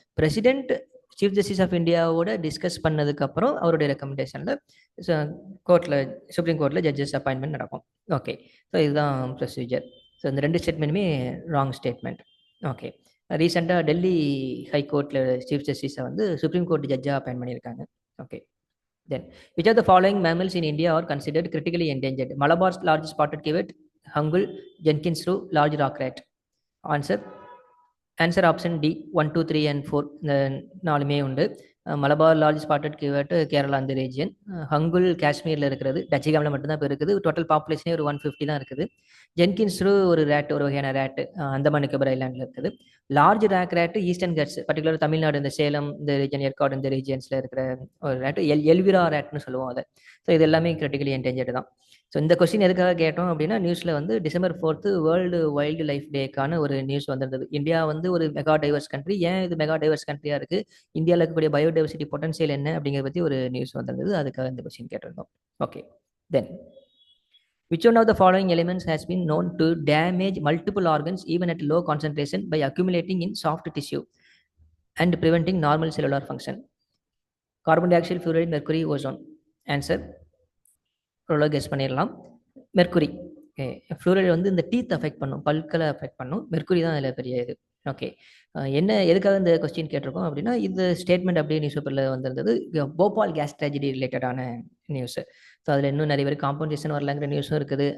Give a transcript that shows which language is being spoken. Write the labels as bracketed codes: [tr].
[ta] President chief justice of இந்தியாவோட discuss பண்ணதுக்கப்புறம் அவருடைய ரெக்கமெண்டேஷனில் கோர்ட்டில், சுப்ரீம் கோர்ட்டில் ஜட்ஜஸ் அப்பாயின்மெண்ட் நடக்கும். ஓகே, ஸோ இதுதான் ப்ரொசீஜர். ஸோ இந்த 2 ஸ்டேட்மெண்ட்டுமே ராங் ஸ்டேட்மெண்ட். ஓகே, ரீசெண்டாக டெல்லி ஹைகோர்ட்டில் சீஃப் ஜஸ்டிஸை வந்து சுப்ரீம் கோர்ட் ஜட்ஜாக அப்பாயின் பண்ணியிருக்காங்க. [en] Okay, then which of the following mammals in India are considered critically endangered? Malabar's large spotted civet, hungul, Jenkins shrew, large rock rat. Answer option D, 1, 2, 3 and 4. [ta] இந்த 4மே உண்டு. Malabar large spotted கிவட் Kerala அந்த region, Hangul காஷ்மீரில் இருக்கிறது, டச்சிகாமில் மட்டும்தான் இப்போ இருக்குது. Total பாப்புலேஷனே ஒரு 150 தான் இருக்குது. ஜென்கின்ஸ் ஒரு ரேட், ஒரு வகையான ரேட்டு அந்தமான் நிக்கோபர் ஐலாண்டில் இருக்குது. Large rate eastern cuts, particular Tamil Nadu இந்த சேலம் இந்த ரீஜன், ஏற்காடு இந்த ரீஜியன்ஸில் இருக்கிற ஒரு ரேட்டு எல்விரா ரேட்னு சொல்லுவோம் அதை. ஸோ இது எல்லாமே கிரிட்டிக்கலி என்டேஞ்சர்டு தான். ஸோ இந்த கொஸ்டின் எதுக்காக கேட்டோம் அப்படின்னா, நியூஸில் வந்து டிசம்பர் 4 வேர்ல்டு வைல்டு லைஃப் டேக்கான ஒரு நியூஸ் வந்திருந்தது. இந்தியா வந்து ஒரு மெகா டைவர்ஸ் கண்ட்ரி, ஏன் இது மெகா டைவர்ஸ் கண்ட்ரியாக இருக்குது, இந்தியாவில் இருக்கக்கூடிய பயோடைவர்சிட்டி பொட்டன்ஷியல் என்ன அப்படிங்கிறத பற்றி ஒரு நியூஸ் வந்திருந்தது, அதுக்காக இந்த கொஸ்டின் கேட்டிருந்தோம். [en] Okay, then which one of the following elements has been known to damage multiple organs even at low concentration by accumulating in soft tissue and preventing normal cellular function? Carbon dioxide, fluoride, mercury, ozone. [ta] Answer guess பண்ணிடலாம். Mercury. Okay, fluoride வந்து இந்த teeth affect பண்ணும், பல்களை affect பண்ணும். Mercury தான் அதில் பெரிய இது. Okay. என்ன எதுக்காக இந்த கொஸ்டின் கேட்டிருக்கோம் அப்படின்னா, இந்த ஸ்டேட்மெண்ட் அப்படியே நியூஸ் பேப்பர்ல வந்திருந்தது. போபால் கேஸ் ட்ராஜடி ரிலேட்டடான நியூஸ். ஸோ அதில இன்னும் நிறைய பேர் காம்பன்சேஷன் வரலங்கிற நியூஸும் இருக்குது.